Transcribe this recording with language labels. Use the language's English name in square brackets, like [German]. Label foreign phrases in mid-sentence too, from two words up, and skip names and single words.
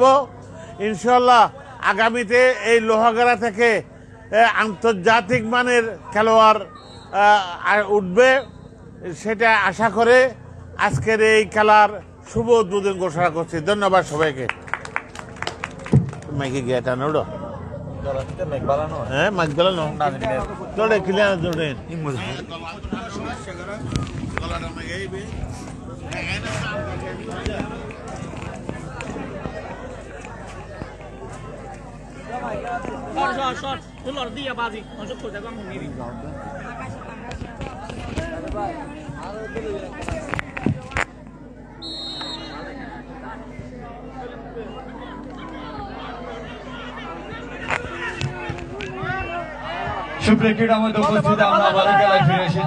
[Bangla] ইনশাল্লাহ আগামীতে এই লোহাগাড়া থেকে আন্তর্জাতিক মানের খেলোয়াড় উঠবে, সেটা আশা করে আজকের এই খেলার শুভ উদ্বোধন ঘোষণা করছি। ধন্যবাদ সবাইকে। মাইকে গিয়ে টানো হ্যাঁ মাইক বালানো তোরে ক্লিয়ার জোরে Short. Tu lor dia bazi. [Malay] Masuk ke dalam ini. [Bangla] সুপ্রিয় ক্রীড়া মধ্যে উপস্থিত আমরা আবারও খেলায় ফিরে এসেছি।